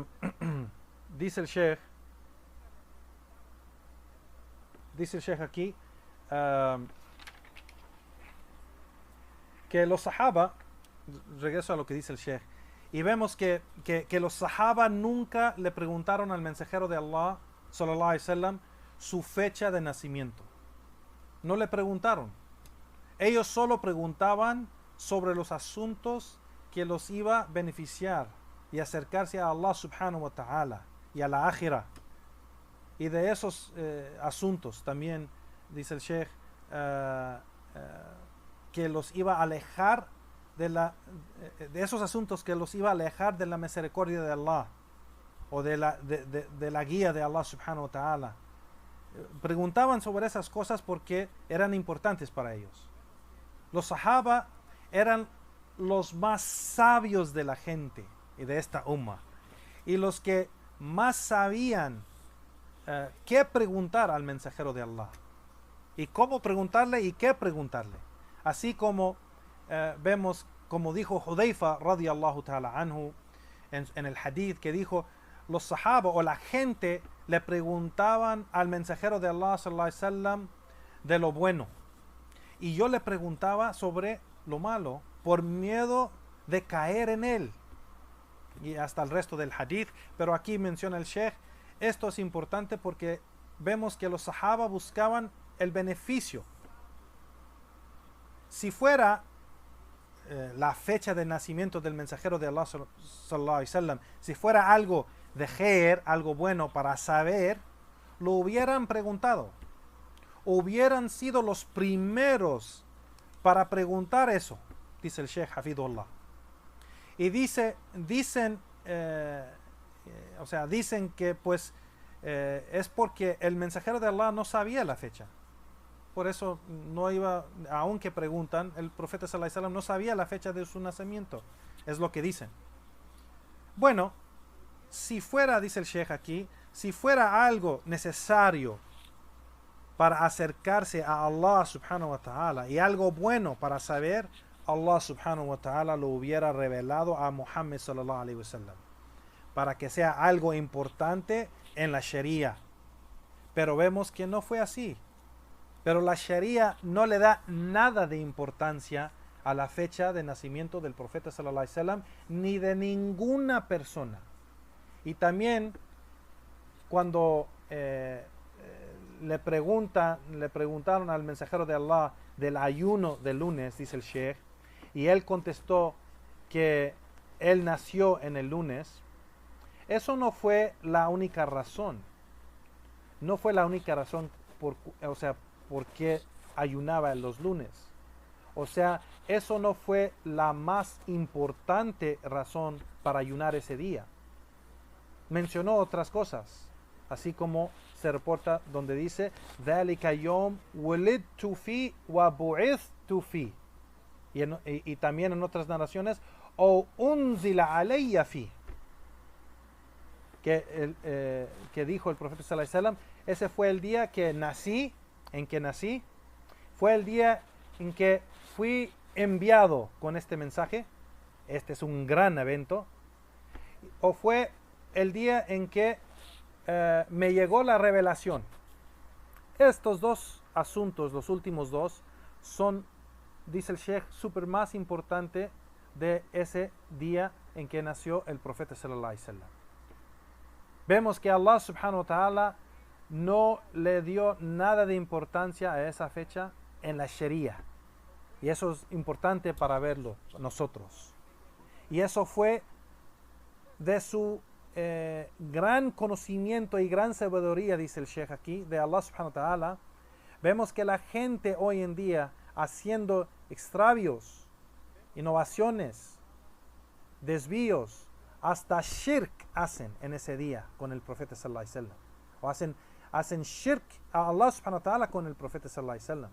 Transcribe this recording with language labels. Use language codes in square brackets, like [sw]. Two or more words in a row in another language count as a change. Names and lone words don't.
[es] Dice el Sheikh aquí que los sahaba, regreso a lo que dice el Sheikh, y vemos que los sahaba nunca le preguntaron al mensajero de Allah [ar] صلى الله عليه وسلم [es] su fecha de nacimiento. No le preguntaron. Ellos solo preguntaban sobre los asuntos que los iba a beneficiar y acercarse a Allah [ar] سبحانه وتعالى [es] y a la akhirah. Y de esos asuntos también dice el Sheikh que los iba a alejar de esos asuntos que los iba a alejar de la misericordia de Allah o de la guía de Allah [ar] سبحانه وتعالى. [es] Preguntaban sobre esas cosas porque eran importantes para ellos. Los sahaba eran los más sabios de la gente y de esta umma, y los que más sabían qué preguntar al mensajero de Allah y cómo preguntarle y qué preguntarle. Así como vemos, como dijo Hudayfa [ar] رضي الله تعالى عنه [es] en el hadith, que dijo: los sahaba o la gente le preguntaban al mensajero de Allah [ar] صلى الله عليه وسلم [es] de lo bueno, y yo le preguntaba sobre lo malo por miedo de caer en él, y hasta el resto del hadith. Pero aquí menciona el Sheikh, esto es importante porque vemos que los sahaba buscaban el beneficio. Si fuera la fecha de nacimiento del mensajero de Allah [ar] صلى الله عليه وسلم, [es] si fuera algo de khair, algo bueno para saber, lo hubieran preguntado. Hubieran sido los primeros para preguntar eso, dice el Sheikh Hafidullah. Y dicen que pues es porque el mensajero de Allah no sabía la fecha. Por eso no iba, aunque preguntan, el profeta [ar] صلى الله عليه وسلم [es] no sabía la fecha de su nacimiento. Es lo que dicen. Bueno, si fuera, dice el Sheikh aquí, si fuera algo necesario para acercarse a Allah [ar] سبحانه وتعالى [es] y algo bueno para saber, Allah [ar] سبحانه وتعالى [es] lo hubiera revelado a Muhammad [ar] صلى الله عليه وسلم [es] para que sea algo importante en la Sharia. Pero vemos que no fue así. Pero la Sharia no le da nada de importancia a la fecha de nacimiento del profeta [ar] صلى الله عليه وسلم [es] ni de ninguna persona. Y también cuando le preguntaron al mensajero de Allah del ayuno del lunes, dice el Sheikh, y él contestó que él nació en el lunes. Eso no fue la única razón. No fue la única razón por qué ayunaba los lunes. O sea, eso no fue la más importante razón para ayunar ese día. Mencionó otras cosas, así como se reporta donde dice [ar] ذَلِكَ يَوْمْ وُلِدْتُ فِي وَبُعِثْتُ فِي, [es] y también en otras narraciones o [ar] أُنزِلَ عَلَيَّ فِي, [es] que dijo el profeta [ar] صلى الله عليه وسلم, [es] ese fue el día en que nací, fue el día en que fui enviado con este mensaje. Este es un gran evento. O fue el día en que me llegó la revelación. Estos dos asuntos, los últimos dos, son, dice el Sheikh, súper más importante de ese día en que nació el profeta [ar] صلى الله عليه وسلم. [es] Vemos que Allah [ar] سبحانه وتعالى [es] no le dio nada de importancia a esa fecha en la Sharia. Y eso es importante para verlo nosotros. Y eso fue de su gran conocimiento y gran sabiduría, dice el Sheikh aquí, de Allah [ar] سبحانه وتعالى. [es] Vemos que la gente hoy en día haciendo extravios, innovaciones, desvíos, hasta shirk hacen en ese día con el profeta [ar] صلى الله عليه وسلم. [es] O hacen shirk a Allah [ar] سبحانه وتعالى [es] con el profeta [ar] صلى الله عليه وسلم.